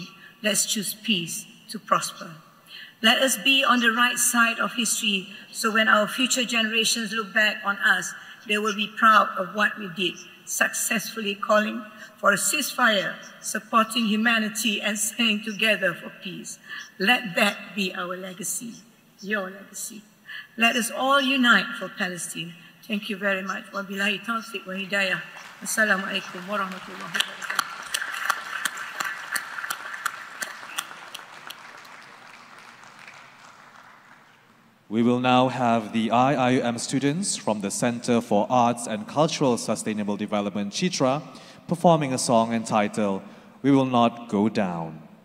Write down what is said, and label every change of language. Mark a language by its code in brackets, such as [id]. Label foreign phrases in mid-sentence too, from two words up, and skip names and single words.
[en] Let's choose peace to prosper. Let us be on the right side of history so when our future generations look back on us, they will be proud of what we did, successfully calling for a ceasefire, supporting humanity, and staying together for peace. Let that be our legacy, your legacy. Let us all unite for Palestine. Thank you very much. [ar] وبالله التوفيق والهداية. السلام عليكم ورحمة الله وبركاته. [en] We will now have the IIUM students from the Center for Arts and Cultural Sustainable Development, Chitra, performing a song entitled, We Will Not Go Down.